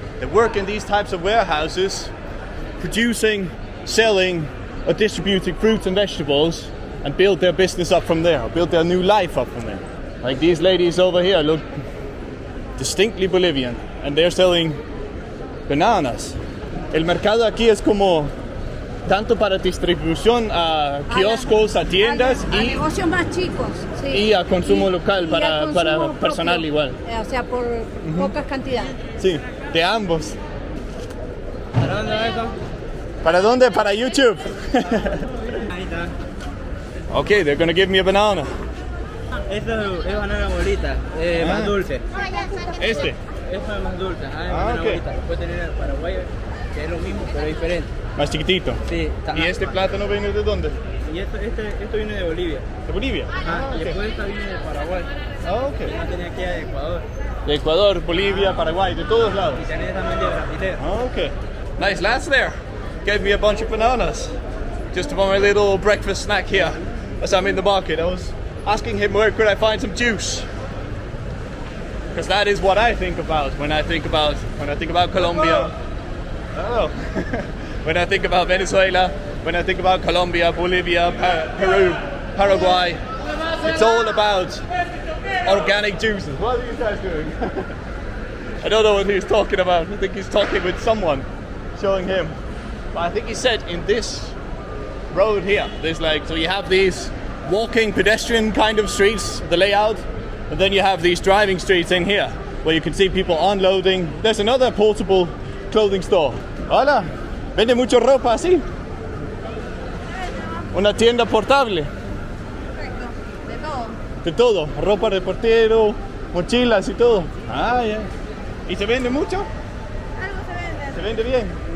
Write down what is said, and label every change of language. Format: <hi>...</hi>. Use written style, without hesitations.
<en>They work in these types of warehouses, producing, selling, or distributing fruits and vegetables, and build their business up from there, or build their new life up from there. Like these ladies over here look distinctly Bolivian, and they're selling bananas.</en> <es>El mercado aquí es como tanto para distribución a kioscos, a tiendas a negocios más chicos, sí. Y a consumo local Y para, a consumo para propio, personal igual. O sea, por pocas cantidades. Sí, de ambos. ¿Para dónde va eso? ¿Para dónde? Para YouTube. Ahí está.</es> <en>Okay, they're gonna give me a banana.</en> <es>Esto es banana bolita, más dulce. Este. Esto es más dulce, banana ok. bolita. Puede tener el paraguayo, que es lo mismo, pero diferente. Más chiquitito. Sí. ¿Y este plátano viene de dónde? Y esto viene de Bolivia. ¿De Bolivia? Ajá, y ok. después esta viene de Paraguay. Ok. Y no tenía aquí de Ecuador. De Ecuador, Bolivia, Paraguay, de todos lados. Y tenés también de Brasil.</es> <en>Okay. Nice lads there. Gave me a bunch of bananas. Just for my little breakfast snack here as I'm in the market. I was asking him where could I find some juice. Because that is what I think about when I think about Colombia. Oh. When I think about Venezuela, when I think about Colombia, Bolivia, Peru, Paraguay. It's all about organic juices. What are these guys doing? I don't know what he's talking about. I think he's talking with someone, showing him. But I think he said in this road here, there's like, so you have these walking pedestrian kind of streets, the layout, and then you have these driving streets in here, where you can see people unloading. There's another portable clothing store.</en> <es>Hola, vende mucho ropa así. Una tienda portable. De todo, ropa de portero, mochilas y todo. Ah, ya. ¿Y se vende mucho? Algo se vende. ¿Se vende bien?</es>